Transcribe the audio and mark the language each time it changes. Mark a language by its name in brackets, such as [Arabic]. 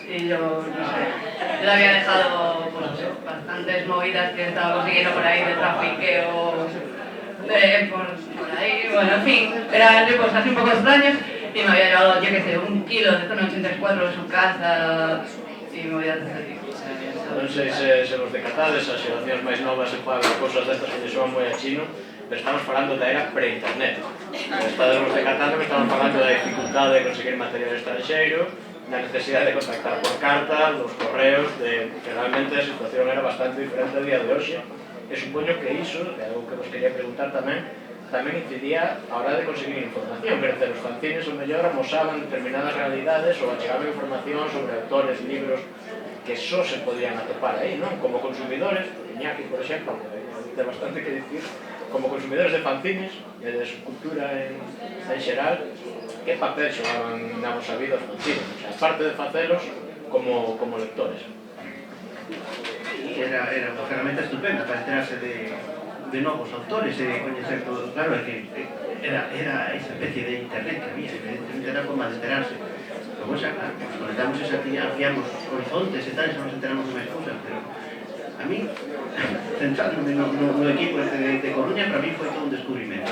[Spanish] Y yo, no sé, yo le había dejado pues, bastantes movidas que estaba consiguiendo por ahí de trafiqueo, por ahí, bueno, en fin, eran tipos así un poco extraños y me había llevado, yo qué sé, 1 kilo de zona 84 de su casa y movidas de ese tipo. [Galician] Non sei se vos decatades, as xeracións máis novas se pagan cosas destas que lle soan moi a chino, pero estamos falando da era pre-internet. Estamos decatando que estamos falando da dificultade de conseguir material estranxeiro, da necesidade de contactar por carta, dos correos, que realmente a situación era bastante diferente a día de hoxe. E supoño que iso, é algo que vos quería preguntar tamén incidía a hora de conseguir información, quer dizer, os fanzines o mellor amosaban determinadas realidades ou achegaban información sobre autores, libros que só se podían atopar aí, non? Como consumidores, Iñaki, por exemplo, que ten bastante que dicir, como consumidores de fanzines e de subcultura en xeral, que papel xogaban na vosa vida os fanzines? O sea, aparte de facelos como lectores. Era unha ferramenta estupenda para enterarse de novos autores e coñecer todo. Claro, é que era esa especie de internet que había, evidentemente era como de enterarse. Pero xa, claro, nos conectamos esa tía, ampliamos horizontes e tal, e xa nos enteramos de máis cousas, pero a mí, centrándome no equipo de Coruña, para mí foi todo un descubrimento.